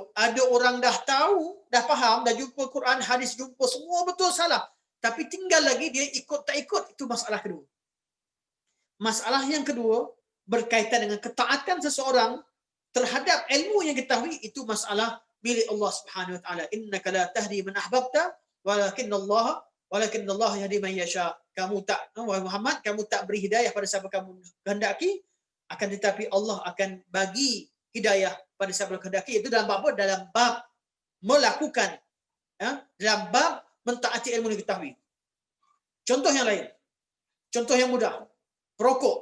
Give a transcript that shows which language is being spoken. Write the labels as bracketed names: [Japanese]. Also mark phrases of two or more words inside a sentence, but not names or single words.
[Malay] Ada orang dah tahu, dah faham, dah jumpa Quran, hadis, jumpa semua betul salah. Tapi tinggal lagi dia ikut tak ikut, itu masalah kedua. Masalah yang kedua berkaitan dengan ketaatan seseorang terhadap ilmu yang ketahui, itu masalah milik Allah [Arabic] سبحانه وتعالى. إنك لا تهدي من أحببت ولكن الله يهدي من يشاء. [Malay] Kamu tak, wahai Muhammad, kamu tak beri hidayah pada siapa kamu kehendaki, akan tetapi Allah akan bagi hidayah pada siapa kehendaki. Itu dalam bab apa? Dalam bab melakukan, dalam bab mentaati ilmu yang ketahui. Contoh yang lain, contoh yang mudah, perokok.